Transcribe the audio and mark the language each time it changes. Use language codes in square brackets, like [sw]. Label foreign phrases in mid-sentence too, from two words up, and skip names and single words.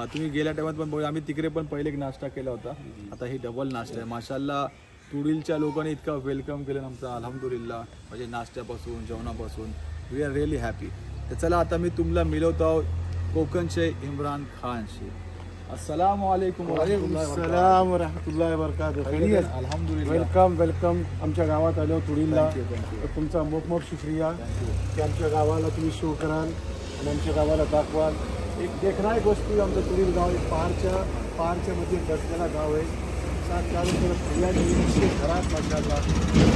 [mr] तुम्ही गेल्या टायमात पण बघा आम्ही तिकडे पण पहिले एक नाश्ता केला होता. आता ही डबल नाश्ता आहे. माशाल्लाह तुडीलच्या लोकांनी इतकं वेलकम केलं आमचं अल्हम्दुलिल्लाह. म्हणजे नाश्त्यापासून जेवणापासून [en] We are really happy. [mr] तर चला आता मी तुम्हाला मिळवतो कोकणचे इम्रान खानशी. [ar] السلام عليكم. سلام رحمة الله وبركاته. [mr] अल्हम्दुलिल्लाह. वेलकम. आमच्या गावात आलो तुडीला. तुमचा मोप शुक्रिया की आमच्या गावाला तुम्ही शो कराल आणि आमच्या गावाला दाखवाल. एक देखणारी गोष्टी आमचं तुडील गाव एक पहाडच्या मध्ये बसलेला गाव आहे. चालू करत हरियाली घरात माशाल्लाह.